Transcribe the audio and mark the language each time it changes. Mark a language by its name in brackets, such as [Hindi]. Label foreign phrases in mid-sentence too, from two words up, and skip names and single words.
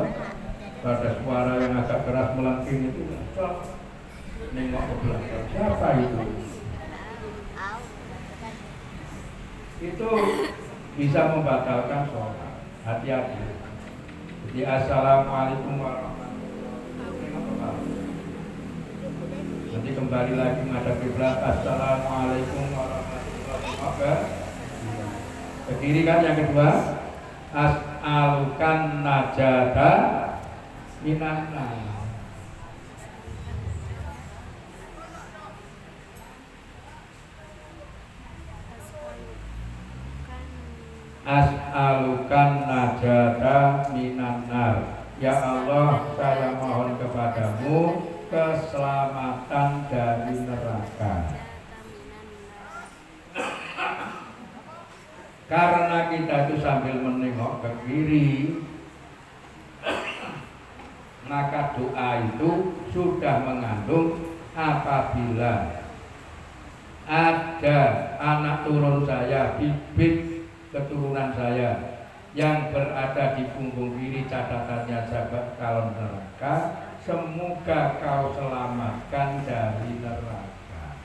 [Indonesian] Kalau ada suara yang agak keras melengking itu, nengok ke belakang. Siapa itu? Itu bisa membatalkan sholat. Hati-hati. Jadi [Arabic] السلام عليكم ورحمة الله وبركاته. [Indonesian] Nanti kembali lagi menghadap kiblat. [Arabic] السلام عليكم ورحمة الله وبركاته. [Indonesian] Ke kiri kan yang kedua. [Arabic] أسألك النجاة من النار. أسألك النجاة من النار. [Indonesian] Ya Allah, saya mohon kepadamu keselamatan dari neraka. Karena kita itu sambil menengok ke kiri, maka doa itu sudah mengandung apabila ada anak turun saya, bibit keturunan saya yang berada di punggung kiri, catatannya sahabat calon neraka, semoga kau selamatkan dari neraka.